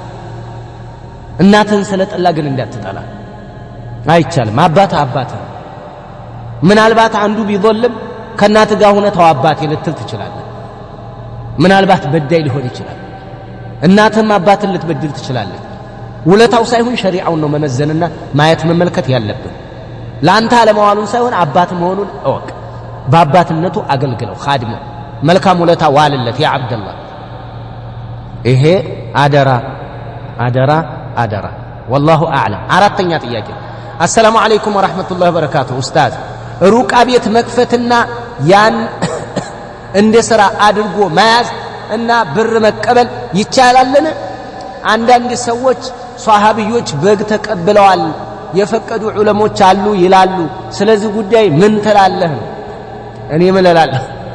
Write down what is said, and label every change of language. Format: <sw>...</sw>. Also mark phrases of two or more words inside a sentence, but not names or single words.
<am>እናትን ስለጠላ ግን እንዳትጠላ አይቻልም አባትህ ምናልባት አንዱ ቢዘልም ከናት ጋር ሆነ ተዋባቴ ልትል ትችላለህ ምናልባት በዳይ ሊሆን ይችላል እናትም አባትን ልትበድል ትችላለህ ውለታው ሳይሆን ሸሪዓውን ነው መመዘንና ማየት መመልከት ያለብን ላንተ አለማዋሉን ሳይሆን አባት መሆኑን እወቅ በአባትነቱ አገልግለው ኻድሙ መልካም ውለታ ዋልለት</am> <ar>يا عبد الله</ar> <am>ይሄ አደራ</am> <ar>والله اعلم</ar> <am>አራተኛ ጥያቄ</am> <ar>السلام عليكم ورحمة الله وبركاته</ar> <am>ኡስታዝ ሩቃ ቤት መክፈትና ያን እንደ ሥራ አድርጎ መያዝ እና ብር መቀበል ይቻላልን አንዳንድ ሰዎች ሷሃቢዎች በግ ተቀብለዋል የፈቀዱ ዑለሞች አሉ ይላሉ ስለዚህ ጉዳይ ምን ትላለህ እኔ ምን እላለሁ</am>